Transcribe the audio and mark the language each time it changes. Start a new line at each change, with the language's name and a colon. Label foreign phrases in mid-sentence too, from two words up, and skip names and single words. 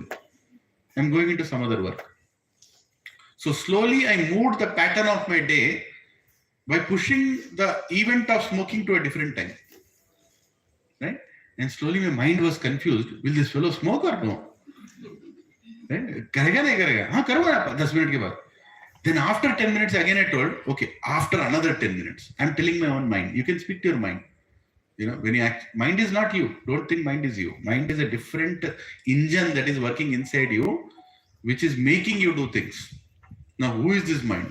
English: I'm going into some other work. So slowly I moved the pattern of my day by pushing the event of smoking to a different time. Right? And slowly my mind was confused. Will this fellow smoke or no? Right?
Hindi: करेगा नहीं करेगा? हाँ, करूँगा ना 10 minutes के बाद.
English: Then after 10 minutes again I told, okay, after another 10 minutes, I'm telling my own mind. You can speak to your mind. When you act, mind is not you. Don't think mind is you. Mind is a different engine that is working inside you, which is making you do things. Now, who is this mind?